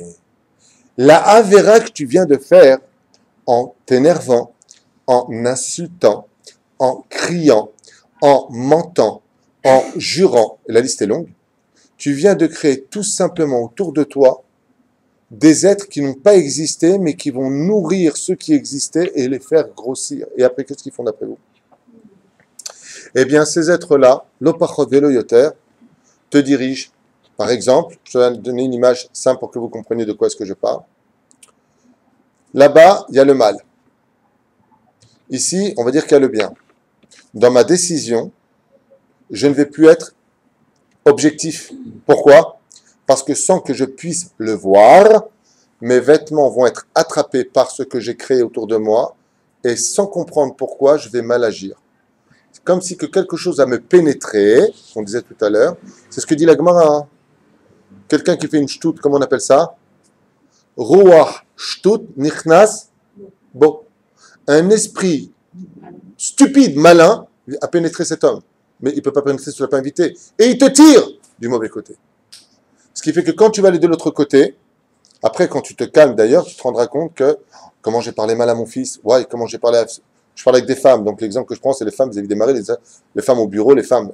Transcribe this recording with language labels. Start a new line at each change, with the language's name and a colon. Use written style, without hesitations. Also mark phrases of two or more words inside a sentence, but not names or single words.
French: la Avera que tu viens de faire en t'énervant, en insultant, en criant, en mentant, en jurant, et la liste est longue, tu viens de créer tout simplement autour de toi des êtres qui n'ont pas existé, mais qui vont nourrir ceux qui existaient et les faire grossir. Et après, qu'est-ce qu'ils font d'après vous? Eh bien, ces êtres-là,
Hebrew: לא פחות ולא יותר,
French: te dirigent. Par exemple, je vais donner une image simple pour que vous compreniez de quoi est-ce que je parle. Là-bas, il y a le mal. Ici, on va dire qu'il y a le bien. Dans ma décision, je ne vais plus être objectif. Pourquoi? Parce que sans que je puisse le voir, mes vêtements vont être attrapés par ce que j'ai créé autour de moi, et sans comprendre pourquoi, je vais mal agir. C'est comme si que quelque chose a me pénétré, on disait tout à l'heure, c'est ce que dit la Gemara. Hein. Quelqu'un qui fait une shtout, comment on appelle ça?
Hebrew: רוח שטות נכנס בו.
French: Un esprit stupide, malin, a pénétré cet homme. Mais il ne peut pas pénétrer si tu ne l'as pas invité. Et il te tire du mauvais côté. Ce qui fait que quand tu vas aller de l'autre côté, après, quand tu te calmes d'ailleurs, tu te rendras compte que comment j'ai parlé mal à mon fils, ouais, comment j'ai parlé je parle avec des femmes, donc l'exemple que je prends, c'est les femmes vis-à-vis des maris, les femmes au bureau, les femmes.